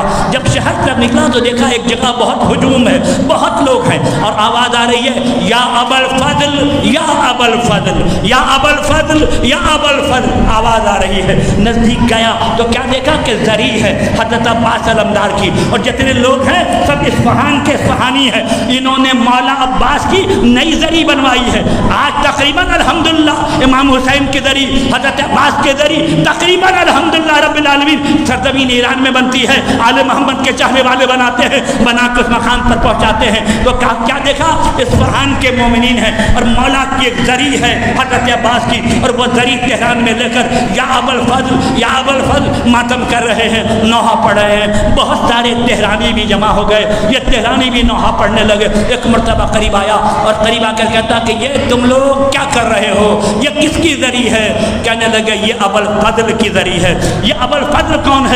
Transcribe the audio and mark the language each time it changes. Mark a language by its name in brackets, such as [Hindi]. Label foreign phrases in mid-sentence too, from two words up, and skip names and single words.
[Urdu] جب شہر کی طرف نکلا تو دیکھا ایک جگہ بہت ہجوم ہے، بہت لوگ ہیں اور آواز آ رہی ہے یا ابو الفضل یا ابو الفضل یا ابو الفضل یا ابو الفضل، آواز آ رہی ہے. نزدیک گیا تو کیا دیکھا کہ زری ہے حضرت عباس علمدار کی، اور جتنے لوگ لوگ ہیں سب اصفہان کے اصفہانی ہیں. انہوں نے مولا عباس کی نئی زری بنوائی ہے. آج تقریباً الحمدللہ امام حسین کے ذری، حضرت عباس کے ذری تقریباً [Arabic] الحمدللہ رب العالمین [Urdu] سرزمین ایران میں بنتی ہے. آل محمد کے چاہنے والے بناتے ہیں، بنا کے اس مقام پر پہنچاتے ہیں. تو کیا دیکھا؟ اصفہان کے مومنین ہیں اور مولا کی ایک زری ہے حضرت عباس کی، اور وہ زری تہران میں لے کر یا ابوالفضل یا ابوالفضل ماتم کر رہے ہیں، نوحہ پڑھ رہے ہیں. بہت سارے تہرانی بھی جمع ہو گئے، یہ تہرانی بھی نوحہ پڑھنے لگے. ایک مرتبہ قریب آیا اور قریب آ کر کہتا کہ یہ تم لوگ کیا کر رہے ہو؟ یہ کس کی ذری ہے؟ کہنے لگے یہ ابوالفضل کی ذری ہے. یہ ابوالفضل کون ہے؟